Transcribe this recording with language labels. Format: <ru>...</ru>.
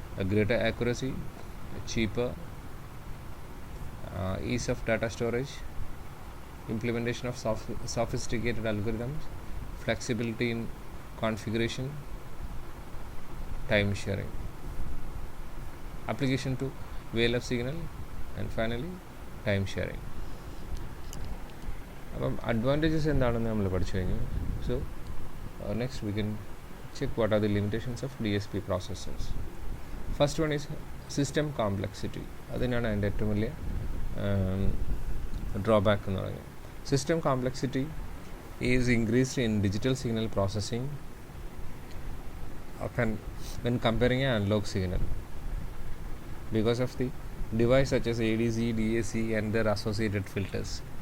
<en>greater accuracy, cheaper, ease of data storage, implementation of sophisticated algorithms, flexibility in configuration, time sharing, application to VLF signal, and finally time sharing.</en> <ml>അപ്പം advantages എന്താണെന്ന് നമ്മൾ പഠിച്ചു കഴിഞ്ഞു.</ml> <en>So next we can check what are the limitations of DSP processors. First one is system complexity.</en> <ml>അതിനാണ് അതിൻ്റെ ഏറ്റവും വലിയ drawback എന്ന് പറയുന്നത്.</ml> <en>System complexity is increased in digital signal processing when comparing an analog signal because of the device such as ADC, DAC and their associated filters.</en>